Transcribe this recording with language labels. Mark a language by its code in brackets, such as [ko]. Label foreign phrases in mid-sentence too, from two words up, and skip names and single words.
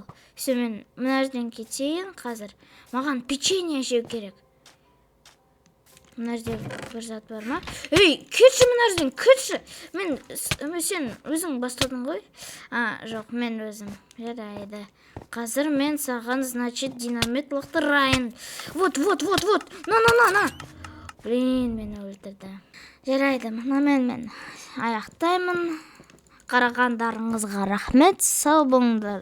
[kk] Все, мен мына жерден кетейін қазір. Маған печенье жеу керек. Мына жерде бір зат бар ма? Ей, кетші мына жерден, кетші. Сен өзің бастадың ғой? Жоқ, мен өзім. Жарайды. Қазір мен саған, значит, динамит лақтырайын. Вот. [ru] На. Блин, [kk] мені өлтірді. Жарайды, мен аяқтаймын. Қарағандарыңызға рахмет, сау болыңдар.